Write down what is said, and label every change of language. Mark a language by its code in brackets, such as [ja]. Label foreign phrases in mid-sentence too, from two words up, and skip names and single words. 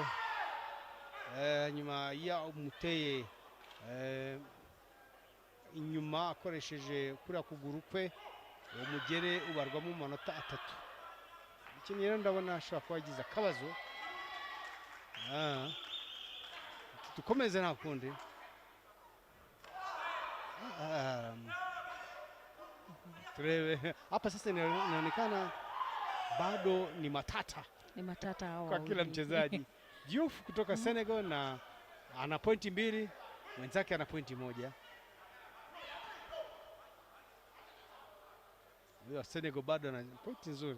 [rw] Nyuma ya umuteye inyuma akoresheje kuriya kuguru kwe, umugere ubarwamo amanota 3. Ikintu rero ndabona ashobora kuba yagize akabazo. Tukomeze nta kundi. Turebe hapa [sw] sasa, inaonekana bado ni matata hao kwa kila mchezaji. Diouf kutoka Senegal na ana pointi 2, mwenzake ana pointi 1. Huyo Senegal bado ana pointi nzuri.